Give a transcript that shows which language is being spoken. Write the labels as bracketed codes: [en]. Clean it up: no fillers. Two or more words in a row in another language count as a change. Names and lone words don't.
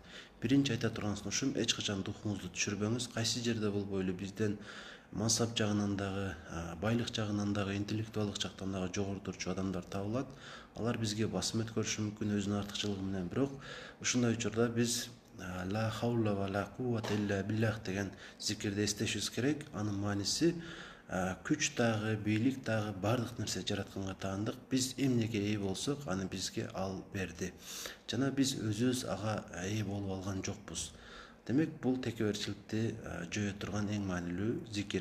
[ky] Биринчи айта турган сунушум, эч качан духуңузду түшүрбөңүз. Кайсы жерде болбойлу бизден мансап жагынан дагы, байлык жагынан дагы, интеллектуалдык жактан дагы жогору турчу адамдар табылат. Алар бизге басым өткөрүшү мүмкүн өзүнүн артыкчылыгы менен, бирок ушундай учурда биз [ar] لا حول ولا قوة إلا بالله [ky] деген зикирди эстешибиз керек. Анын мааниси күч дагы, бийлик дагы бардык нерсе жаратканга таандык. Биз эмнеге ээ болсок, аны бизге ал берди. Жана биз өзүбүз ага ээ болуп алган жокпуз. Демек, бул текеберчиликти жөө турган эң маанилүү зикир.